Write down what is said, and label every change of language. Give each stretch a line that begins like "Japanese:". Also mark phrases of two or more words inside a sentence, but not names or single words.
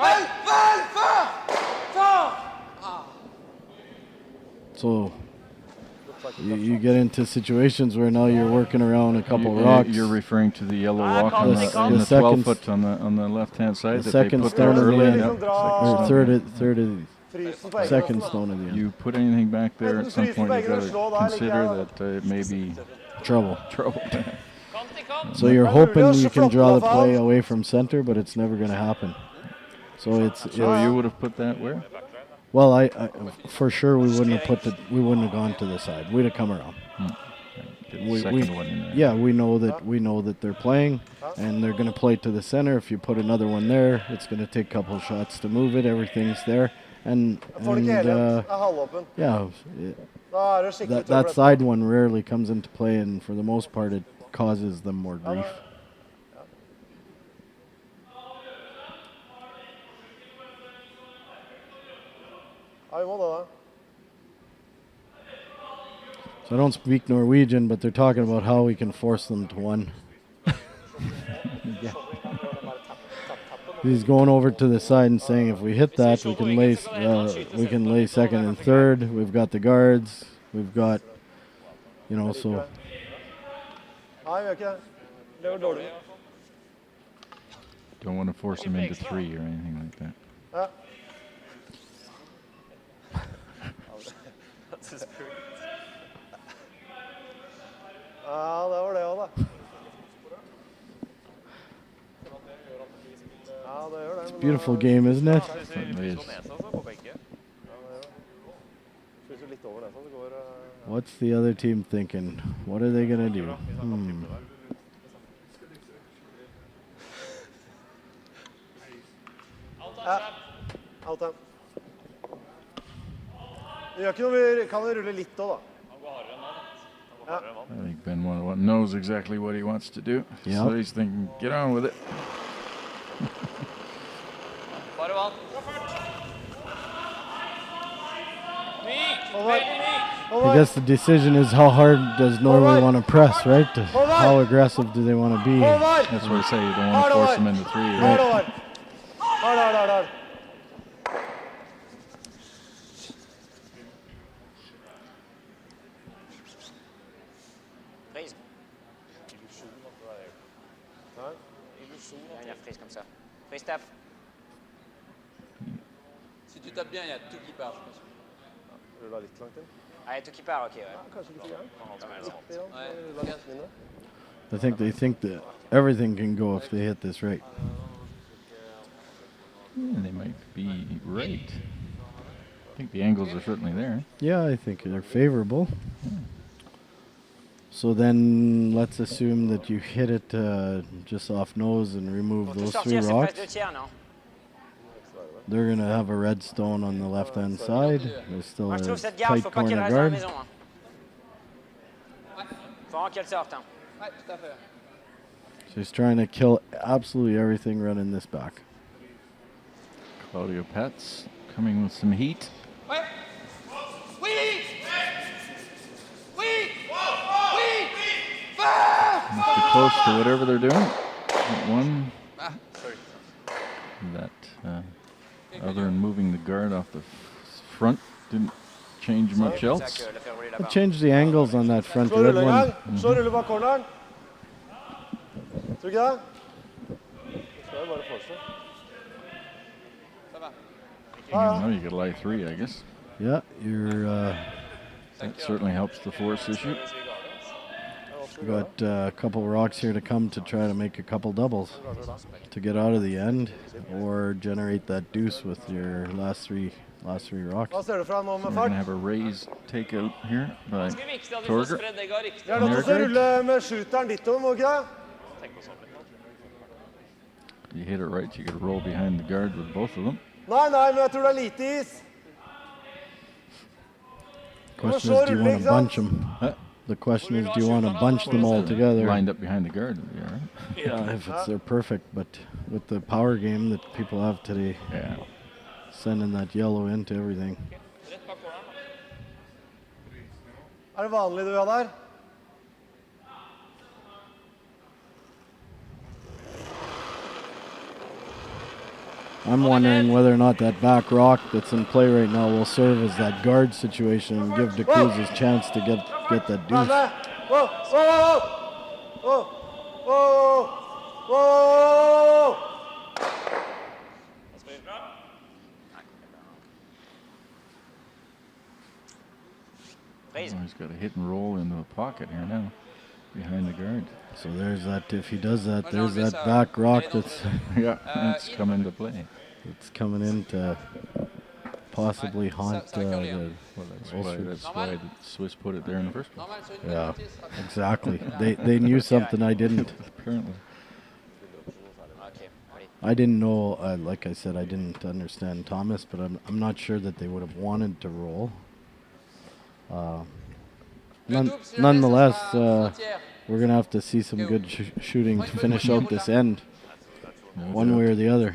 English: So you get into situations where now you're working around a couple rocks. You're referring to the yellow rock on The the, s- on the the 12 second- foot on the left hand side the that they second put there stone of the early. end. Yep, Or
Norwegian: Frysen på egen
English: second
Norwegian: hånd, da.
English: stone of the end. You put anything back there at some point, you got to
Norwegian: Slå der,
English: consider like, that it may be Trouble. trouble.
Norwegian: Kant i kant.
English: So you're
Norwegian: Men
English: hoping
Norwegian: Ulrius
English: you can
Norwegian: flott
English: draw the
Norwegian: av
English: play
Norwegian: alt.
English: away from center, but it's never going to happen. So it's So you would have put that where? well, I for sure we wouldn't have gone to the side. We'd have come around. Get the second one in there. Yeah, we know that they're playing, and they're going to play to the center. If you put another one there, it's going to take a couple of shots to move it. Everything's there, And
Norwegian: Får det ikke hele igjen. Det er halvåpen.
English: yeah,
Norwegian: Da er det skikkelig
English: that
Norwegian: trøbbel etterpå.
English: side one rarely comes into play, and for the most part, it causes them more grief.
Norwegian: Ja, vi må det da.
English: So I don't speak Norwegian, but they're talking about how we can force them to one. He's going over to the side and saying, if we hit that, we can lay second and third. We've got the guards. We've got, you know, so
Norwegian: Nei, vi gjør ikke det. Det var dårlig.
English: Don't want to force him into 3 or anything like that.
Norwegian: Ja. Ja, det var det også, da. Ja, det gjør det.
English: beautiful game, isn't it? Certainly is.
Norwegian: Fryser litt over nesa, det går...
English: What's the other team thinking? What are they gonna do?
Norwegian: Ja,
English: out time.
Norwegian: Det gjør ikke noe, vi kan jo rulle litt også, da.
English: I think Ben knows exactly what he wants to do. Yep. So he's thinking, get on with it.
Norwegian: Bare vann.
English: I guess the decision is how hard does Norway want to press, right? How aggressive do they want to be? That's what I say. You don't want to force him into 3. Right? Hard.
French: Prise. Dernière prise comme ça. Prise tape. Si tu tapes bien, il y a tout qui part, je pense.
Norwegian: Rulla litt langt inn.
French: Ah, il y a tout qui part, ok. Ouais.
Norwegian: Kanskje ikke så gærent.
French: Pas mal, ça.
Norwegian: Rulla litt mindre.
English: I think they think that everything can go if they hit this right. They might be right. I think the angles are certainly there. Yeah, I think they're favorable. So then let's assume that you hit it just off nose and remove
French: Pour tout
English: those 3
French: sortir, c'est
English: rocks.
French: presque 2 tiers, non?
English: They're going to have a red stone on the left-hand side. There's still
French: Moi,
English: a
French: je trouve cette garde,
English: tight
French: faut pas qu'elle
English: corner
French: reste dans la
English: guard.
French: maison. Hein. Faut vraiment qu'elle sorte. Hein. Ouais, tout à fait.
English: So he's trying to kill absolutely everything running this back. Claudio Pets coming with some heat.
French: Ouais. Oui.
English: Must be close to whatever they're doing. That one. That other than moving the guard off the front didn't change much
French: C'est ça
English: else.
French: que le faire rouler
English: It
French: là-bas.
English: changed the angles on that front
Norwegian: Så
English: red
Norwegian: ruller
English: one.
Norwegian: gang. Så ruller bak corneren. Tror du ikke det? Det skal jo bare fortsette.
French: Ça va.
English: Now you could lie 3, I guess. Yeah, you're That certainly helps the force issue. got a couple rocks here to come to try to make a couple doubles to get out of the end or generate that deuce with your last three rocks.
Norwegian: Hva ser du fra nå med
English: We're going
Norwegian: fart?
English: to have a raised takeout here by
Norwegian: Det er viktig at vi får
English: Torger.
Norwegian: spredd egga riktig. Vi er nødt til å rulle med shooteren ditt over, må vi ikke det? Tenk på sånn litt.
English: You hit it right, you could roll behind the guard with both of them.
Norwegian: Nei, men jeg tror det er lite is.
English: Question is, do you want to bunch them? Huh? The question is, do you want to bunch them all together? Lined up behind the guard. Yeah, right? Yeah, if they're perfect, but with the power game that people have today, Yeah. sending that yellow into everything.
Norwegian: Rett bak corneren. Er det vanlig du har der?
English: I'm wondering whether or not that back rock that's in play right now will serve as that guard situation and give the Cruz his chance to get that
Norwegian: Vær
English: deuce.
Norwegian: med! Wow, wow, wow, wow, wow, wow.
French: Prise.
English: Oh, he's got a hit and roll into the pocket here now, behind the guard. So there's that. If he does that,
French: Moi, j'ai
English: there's
French: enlevé
English: that
French: ça.
English: back rock
French: Allez,
English: that's Yeah, that's come into play. coming in to possibly haunt
French: ça va curler, hein.
English: the Well, that's Ulsrud. why the Swiss put it there in the first place.
French: Normal, sur une
English: Yeah,
French: penalty, ce sera bien.
English: exactly. They knew something I didn't. Apparently.
French: Ok, allez.
English: I didn't know, like I said, I didn't understand Thomas, but I'm not sure that they would have wanted to roll. Nonetheless, we're going to have to see some good shooting to finish out this end, one way or the other.